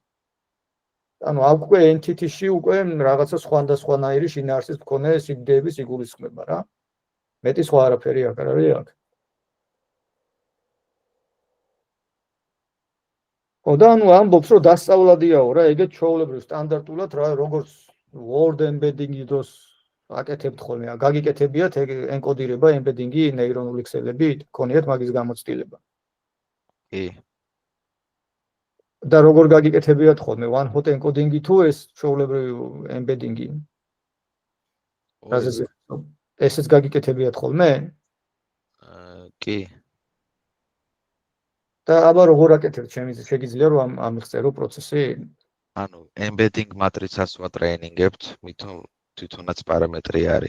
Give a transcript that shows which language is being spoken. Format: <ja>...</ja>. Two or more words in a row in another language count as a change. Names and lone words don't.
<ka>ანუ აქ უკვე entity-ში უკვე რაღაცა სხვადასხვანაირი შინაარსის მქონე სიდეების იგულისხმება რა. მეტი სხვა არაფერი აქ არ არის აქ. და ანუ ამბობს, რომ დასწავლადიაო რა, ეგეც ჩვეულებრივ სტანდარტულად რა, როგორც</ka> <en>word embedding-</en> <ka>ი დროს აკეთებთ ხოლმე, გაგიკეთებიათ ეგ ენკოდირება embedding-ი ნეირონული ქსელებით, გქონიათ მაგის გამოცდილება. კი. და როგორ გაგიკეთებიათ ხოლმე</ka> <en>one hot encoding-</en> <ka>ი თუ ეს ჩვეულებრივი embedding-ი? ესეც გაგიკეთებიათ ხოლმე? კი. და აბა როგორ აკეთებთ, შეგიძლია რომ ამიხსერო პროცესი? ანუ embedding მატრიცას ვატრეინინგებთ, თვითონაც პარამეტრი არის.</ka>